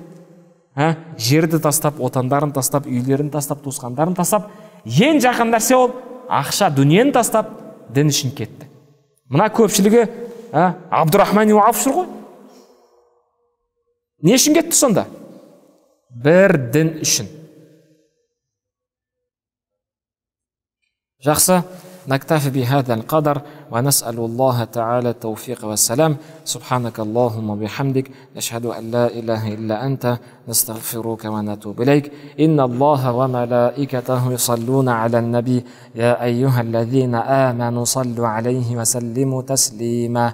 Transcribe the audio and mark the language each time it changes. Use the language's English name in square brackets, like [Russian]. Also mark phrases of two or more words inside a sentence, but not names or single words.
[Kazakh] Жерді тастап, отандарын тастап, үйлерін тастап, туысқандарын тастап, ең жақын нәрсе ол ақша, дүниені тастап, дін үшін кетті. Мына көпшілігі Абдурахман ибн Ауф жүр ғой. Не үшін кетті сонда? Бір дін үшін. Жақсы. [Arabic] نكتفي بهذا القدر ونسأل الله تعالى التوفيق والسلام. سبحانك اللهم وبحمدك نشهد أن لا إله إلا أنت نستغفرك ونتوب إليك. إن الله وملائكته يصلون على النبي يا أيها الذين آمنوا صلوا عليه وسلموا تسليما.